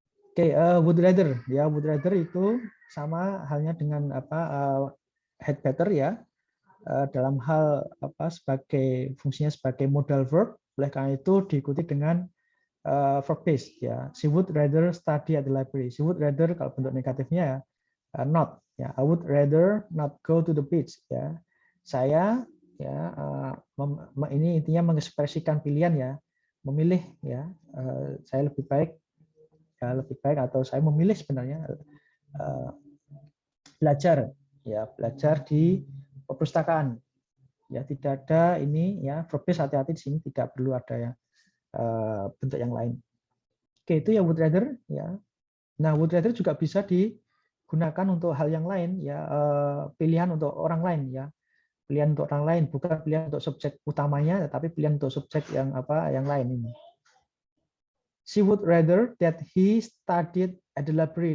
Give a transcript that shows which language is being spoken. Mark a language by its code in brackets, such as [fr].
[id] Oke, would rather ya, would rather itu sama halnya dengan apa had better ya, dalam hal apa sebagai fungsinya sebagai modal verb, oleh karena itu diikuti dengan verb base ya. [en] She would rather study at the library. She would rather [id] kalau bentuk negatifnya [en] not ya. I would rather not go to the beach ya. [id] Saya ya ini intinya mengekspresikan pilihan ya, memilih ya, saya lebih baik ya, lebih baik atau saya memilih sebenarnya belajar ya, belajar di perpustakaan ya, tidak ada ini ya verb base, hati-hati di sini tidak perlu ada ya bentuk yang lain. Oke itu ya would rather ya. Nah would rather juga bisa digunakan untuk hal yang lain ya, pilihan untuk orang lain ya. Pilihan untuk orang lain, bukan pilihan untuk subjek utamanya, tapi pilihan untuk subjek yang apa yang lain ini. [en] She would rather that he studied at the library.